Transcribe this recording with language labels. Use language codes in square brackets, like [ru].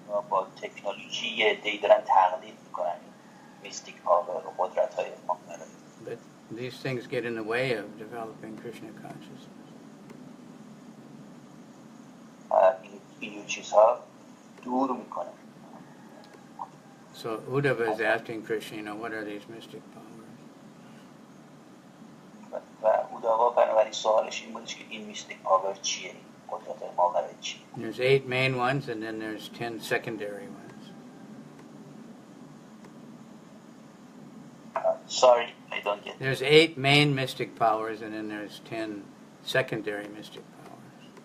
[fa] با تکنولوژی یه عده‌ای دارن تقلید میکنن میستیک پاور و قدرت‌های ماورایی. [en] But these things get in the way of developing Krishna consciousness. [fa] این چیزها دور میکنه. [en] So Uddhava is asking Krishna, what are these mystic powers? [fa] و اوداوا بنابراین سوالش این بودش که این میستیک پاور چیه؟ قدرت‌های ماورایی چیه؟ [en] There's 8 main ones and then there's 10 secondary ones. Sorry, I don't get it. There's 8 main mystic powers and then there's 10 secondary mystic powers.